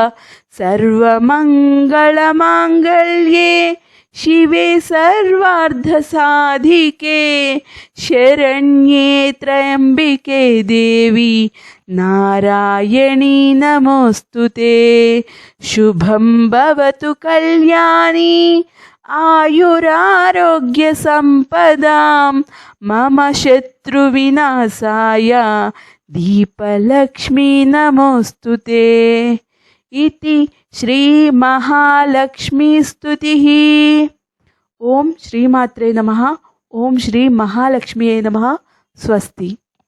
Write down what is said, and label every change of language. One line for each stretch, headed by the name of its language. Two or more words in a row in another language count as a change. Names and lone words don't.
Sanskrit: సర్వమంగళమాంగళ్యే శివే సర్వార్థసాధికే శరణ్యే త్రయంబికే దేవి నారాయణీ నమోస్తుతే. శుభం భవతు కళ్యాణి ఆయురారోగ్య సంపదాం మమ శత్రు వినాశాయ దీపలక్ష్మీ నమోస్తుతే. इति श्री महालक्ष्मी स्तुतिः. ओम श्रीमात्रे नमः. ओम श्री महालक्ष्म्यै नमः. स्वस्ति.